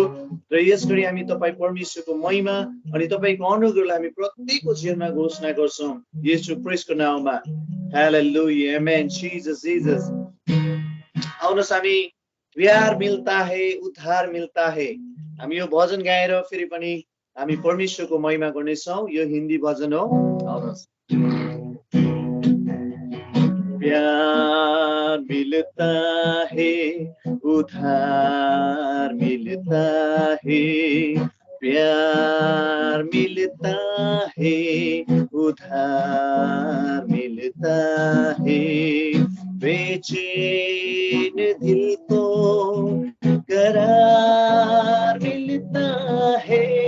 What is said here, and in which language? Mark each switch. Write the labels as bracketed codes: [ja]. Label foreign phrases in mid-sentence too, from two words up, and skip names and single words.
[ne] र यस गरी हामी तपाईँ परमेश्वरको महिमा अनि तपाईँको अनुग्रहलाई हामी प्रत्येकको जीवनमा घोषणा गर्छौँ येशू ख्रीष्टको नाममा। हालेलुया, आमेन। जीसस जीसस। आउनुहोस् हामी [hi] प्यार मिल्ता है उद्धार मिल्ता है, [ne] हामी यो भजन गाएर फेरि पनि हामी परमेश्वरको महिमा गर्नेछौँ। यो हिन्दी भजन हो। आउनुहोस्। [hi] प्यार मिलता है उधार मिलता है, प्यार मिलता है उधार मिलता है, बेचैन दिल को करार मिलता है,